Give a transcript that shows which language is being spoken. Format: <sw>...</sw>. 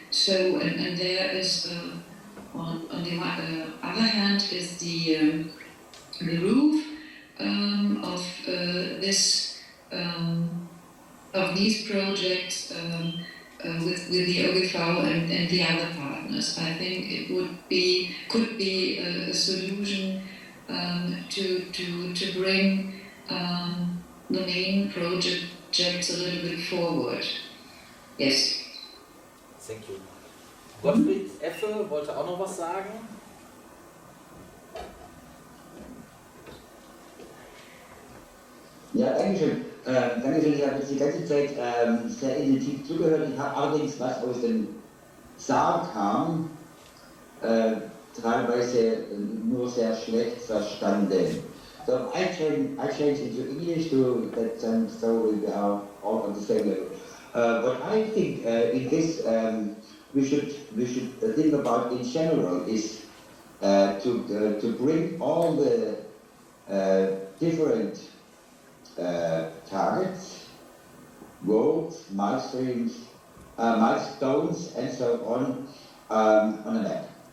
<en>So, and there is, on the other hand, is the roof of this of these projects with the OGV and the other partners. I think it could be a solution to bring the main projects a little bit forward. Yes. Thank you.</en> <de>Gottfried Effe wollte auch noch was sagen. Ja, Dankeschön. Dankeschön, ich habe jetzt die ganze Zeit sehr intensiv zugehört. Ich habe allerdings, was aus dem Saal kam, teilweise nur sehr schlecht verstanden.</de> <en>So I change into English to that so we are all on the same level. What I think in this we should think about in general is to bring all the different targets, goals, milestones, and so on a map.</en>